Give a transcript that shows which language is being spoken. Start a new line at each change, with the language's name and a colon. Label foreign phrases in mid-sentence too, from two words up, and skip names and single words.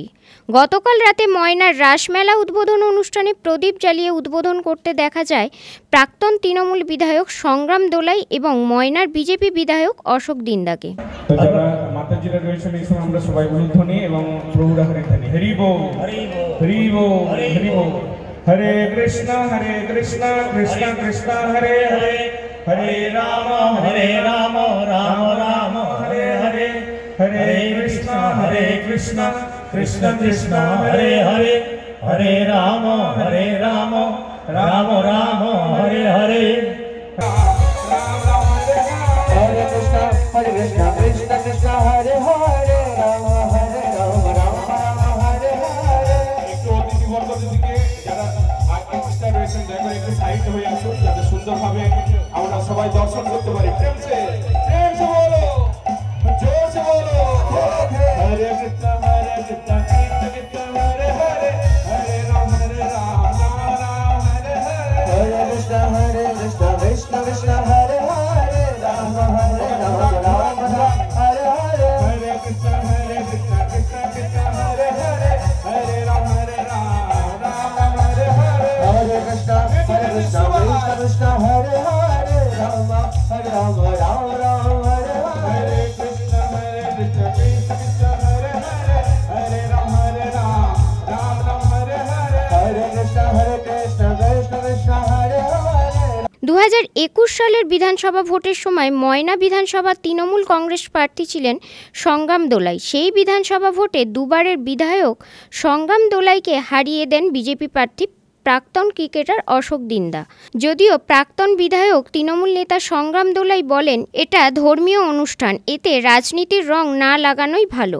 Bangla: গতকাল রাতে ময়নার রাসমেলা উদ্বোধন অনুষ্ঠানে প্রদীপ জ্বালিয়ে উদ্বোধন করতে দেখা যায় প্রাক্তন তৃণমূল বিধায়ক সংগ্রাম দোলাই এবং ময়নার বিজেপি বিধায়ক অশোক দিন্দাকে। যারা মাতাজিরা রয়েছেন এই সময় আমরা সবাই উলুধ্বনি এবং প্রভুরা হরিধ্বনি হরি বল হরি বল হরি বল।
Sanskrit: हरे कृष्णा कृष्णा कृष्णा हरे हरे हरे राम राम राम हरे हरे हरे कृष्णा कृष्णा कृष्णा हरे हरे हरे राम राम राम हरे हरे। हरे कृष्णा कृष्णा कृष्णा हरे हरे राम राम हरे हरे।
Bangla: একটু অতিথিবর্গ দিকে যারা আর্টিস্টরা রয়েছেন দয়া করে একটু সাইড হয়ে আসুন যাতে সুন্দরভাবে আমরা সবাই দর্শন করতে পারি।
Hindi: प्रेम से बोलो, जोर से बोलो।
Sanskrit: হরে কৃষ্ণ কৃষ্ণ কৃষ্ণ হরে হরে হরে রাম রাম রাম হরে হরে। হরে কৃষ্ণ কৃষ্ণ কৃষ্ণ হরে হরে রাম রাম হরে হরে। হরে কৃষ্ণ কৃষ্ণ কৃষ্ণ হরে হরে হরে রাম রাম হরে হরে। हरे कृष्णा कृष्णा कृष्णा हरे हरे राम राम हरे हरे। कृष्णा कृष्णा कृष्णा हरे हरे हरे राम राम हरे हरे। हरे कृष्णा कृष्णा कृष्णा हरे हरे।
Bangla: 2021 সালের বিধানসভা ভোটের সময় ময়না বিধানসভার তৃণমূল কংগ্রেস প্রার্থী ছিলেন সংগ্রাম দোলাই। সেই বিধানসভা ভোটে দুবারের বিধায়ক সংগ্রাম দোলাইকে হারিয়ে দেন বিজেপি প্রার্থী প্রাক্তন ক্রিকেটার অশোক দিন্দা। যদিও প্রাক্তন বিধায়ক তৃণমূল নেতা সংগ্রাম দোলাই বলেন এটা ধর্মীয় অনুষ্ঠান, এতে রাজনীতির রং না লাগানোই ভালো।